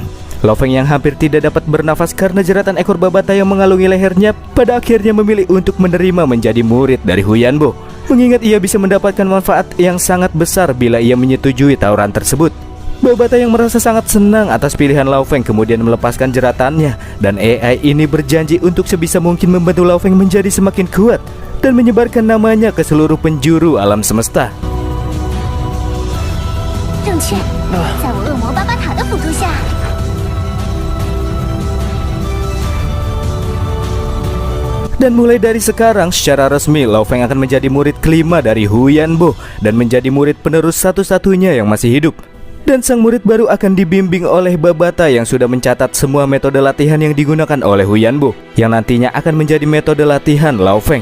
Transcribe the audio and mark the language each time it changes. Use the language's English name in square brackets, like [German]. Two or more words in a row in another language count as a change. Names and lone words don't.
[Indonesian] Lo Feng yang hampir tidak dapat bernafas karena jeratan ekor Babata yang mengalungi lehernya pada akhirnya memilih untuk menerima menjadi murid dari Huyanbo, mengingat ia bisa mendapatkan manfaat yang sangat besar bila ia menyetujui tawaran tersebut. Babata yang merasa sangat senang atas pilihan Lo Feng kemudian melepaskan jeratannya, dan AI ini berjanji untuk sebisa mungkin membantu Lo Feng menjadi semakin kuat dan menyebarkan namanya ke seluruh penjuru alam semesta. [Chinese] 正确，在我恶魔巴巴塔的辅助下。 [Indonesian] Dan mulai dari sekarang secara resmi Lo Feng akan menjadi murid kelima dari Huyanbo dan menjadi murid penerus satu-satunya yang masih hidup. Dan sang murid baru akan dibimbing oleh Babata yang sudah mencatat semua metode latihan yang digunakan oleh Huyanbo, yang nantinya akan menjadi metode latihan Lo Feng.